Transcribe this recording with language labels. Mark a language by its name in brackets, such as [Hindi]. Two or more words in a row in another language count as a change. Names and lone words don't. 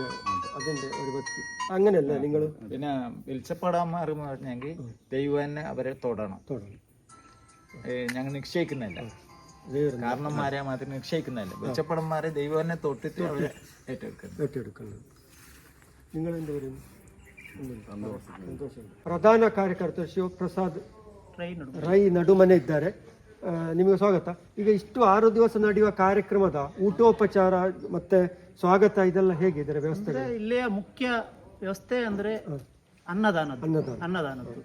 [Malayalam] അതിന്റെ ഒരു ഭക്തി അങ്ങനെയല്ല നിങ്ങൾ. പിന്നെ വെളിച്ചപ്പാടന്മാർ പറഞ്ഞെങ്കിൽ ദൈവം തന്നെ അവരെ തൊടണം. ഞങ്ങൾ നിശ്ചയിക്കുന്നില്ല, കാരണന്മാരെ മാത്രം നിശ്ചയിക്കുന്നില്ല. വെളിച്ചപ്പാടന്മാരെ ദൈവം തന്നെ തൊട്ടിട്ട് അവരെ ഏറ്റെടുക്കുന്നത്. നിങ്ങൾ എന്ത് പറയുന്നു? [Kannada] ಪ್ರಧಾನ ಕಾರ್ಯಕರ್ತ ಶಿವಪ್ರಸಾದ್ ರೈ ನಡುಮನೆ ಇದ್ದಾರೆ. ನಿಮಗೆ ಸ್ವಾಗತ. ಈಗ ಇಷ್ಟು 6 ದಿವಸ ನಡೆಯುವ ಕಾರ್ಯಕ್ರಮದ ಊಟೋಪಚಾರ ಮತ್ತೆ ಸ್ವಾಗತ ಇದೆಲ್ಲ ಹೇಗೆ ಇದರ ವ್ಯವಸ್ಥೆ? ಇಲ್ಲಿಯ ಮುಖ್ಯ ವ್ಯವಸ್ಥೆ ಅಂದ್ರೆ ಅನ್ನದಾನದ್ದು.